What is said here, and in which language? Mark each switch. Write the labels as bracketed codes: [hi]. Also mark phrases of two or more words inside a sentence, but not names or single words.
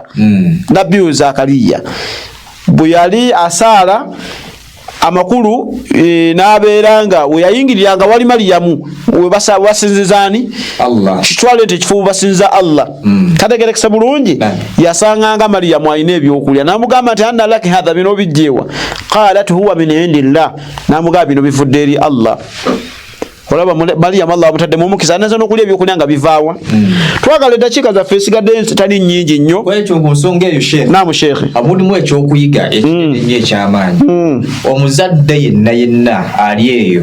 [lg] Nabbi Zakariya bwe yali asaala amakulu n'abeera nga we yayingiriranga wali Mariyamu we basinzizaani kitwale nti ekifo basinza Allah. Kategerekese bulungi yasanganga Mariyamu alina ebyokulya n'amugamba nti [ar] أنى لك هذا [lg] bino bijjeewa [ar] قالت هو من عند الله [lg] n'amugamba bino bivudde eri Allah. Olaba Mariyamu Allah amutaddemu omukisa anaza n'okulya ebyokulya nga bivaawa. Twagala eddakiika zaffe esigadde tali nnyingi nnyo. Kwekyo ku nsonga eyo Sheikh. Naamu Sheikh. Amulimu ekyokuyiga ekinene eky'amaanyi. Omuzadde yenna ali eyo.